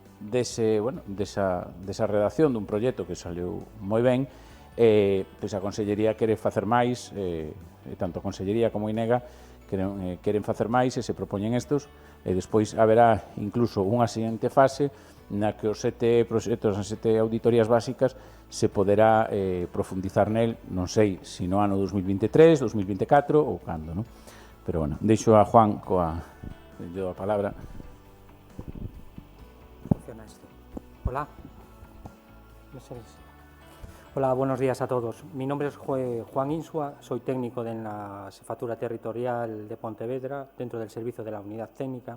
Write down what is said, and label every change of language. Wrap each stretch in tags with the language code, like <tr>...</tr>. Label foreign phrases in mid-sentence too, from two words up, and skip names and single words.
<gl>redacción dun proxecto que saliu moi ben, pois a Consellería quere facer máis, tanto a Consellería como a INEGA queren facer máis e se propoñen estos, e despois haberá incluso unha seguinte fase na que os 7 proxectos, as 7 auditorías básicas se poderá profundizar nel, non sei se no ano 2023, 2024 ou cando, non? Pero, bueno, deixo a Juan coa palabra.</gl> <es>Funciona esto. Hola. Hola, buenos días a todos. Mi nombre es Juan Insua, soy técnico de la Jefatura Territorial de Pontevedra, dentro del servicio de la Unidad Técnica.</es>